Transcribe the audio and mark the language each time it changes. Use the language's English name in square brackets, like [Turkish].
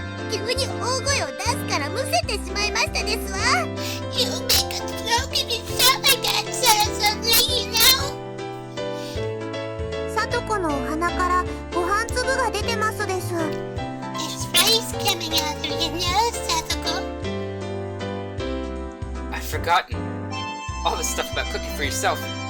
[Japanese] 急に大声を出すからむせてしまいましたですわ。 [English] You make a slogan and sound like that suddenly, you know? [Japanese] さとこのお鼻からご飯粒が出てますです。 [English] There's rice coming out of your nose, Satoko. I've forgotten. All the stuff about cooking for yourself.